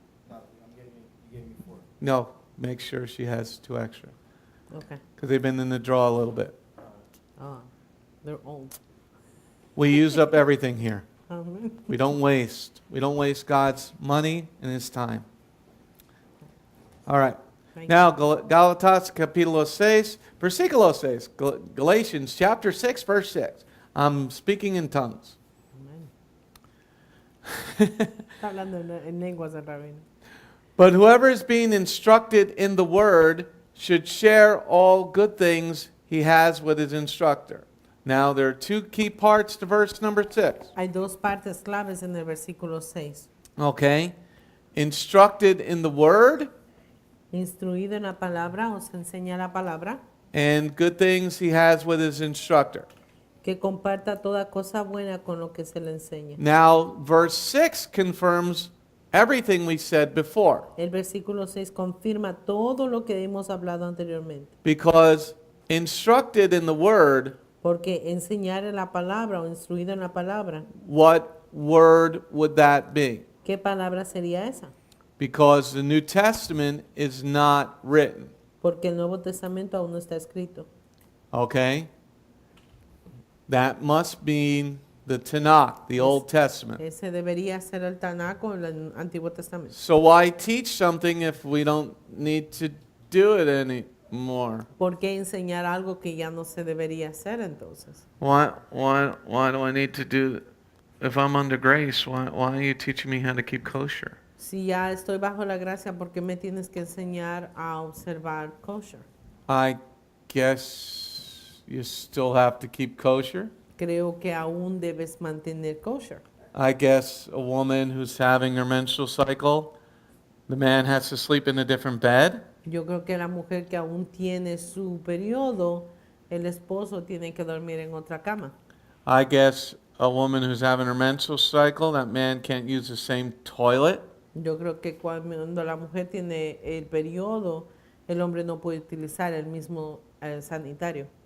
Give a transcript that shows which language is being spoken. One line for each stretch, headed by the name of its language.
English: You gave me 4. No, make sure she has 2 extra. Okay. Because they've been in the draw a little bit. Ah, they're old. We use up everything here.
Spanish: Amén.
English: We don't waste. We don't waste God's money and his time. All right. Thank
Spanish: Now, Galatas capítulo 6, versículo 6.
English: Galatians chapter 6, verse 6. I'm speaking in tongues.
Spanish: Está hablando en lenguas del rabino.
English: But whoever is being instructed in the word should share all good things he has with his instructor. Now, there are 2 key parts to verse number 6.
Spanish: Hay dos partes claves en el versículo 6.
English: Okay? Instructed in the word
Spanish: Instruido en la palabra, os enseña la palabra,
English: and good things he has with his instructor.
Spanish: que comparta toda cosa buena con lo que se le enseña.
English: Now, verse 6 confirms everything we said before.
Spanish: El versículo 6 confirma todo lo que hemos hablado anteriormente.
English: Because instructed in the word,
Spanish: Porque enseñar en la palabra o instruido en la palabra,
English: what word would that be?
Spanish: ¿qué palabra sería esa?
English: Because the New Testament is not written.
Spanish: Porque el Nuevo Testamento aún no está escrito.
English: Okay? That must mean the Tanakh, the Old Testament.
Spanish: Ese debería ser el Tanakh o el Antiguo Testamento.
English: So why teach something if we don't need to do it anymore?
Spanish: ¿Por qué enseñar algo que ya no se debería hacer entonces?
English: Why do I need to do, if I'm under grace, why are you teaching me how to keep kosher?
Spanish: Si ya estoy bajo la gracia, ¿por qué me tienes que enseñar a observar kosher?
English: I guess you still have to keep kosher.
Spanish: Creo que aún debes mantener kosher.
English: I guess a woman who's having her menstrual cycle, the man has to sleep in a different bed.
Spanish: Yo creo que la mujer que aún tiene su periodo, el esposo tiene que dormir en otra cama.
English: I guess a woman who's having her menstrual cycle, that man can't use the same toilet.
Spanish: Yo creo que cuando la mujer tiene el periodo, el hombre no puede utilizar el mismo sanitario,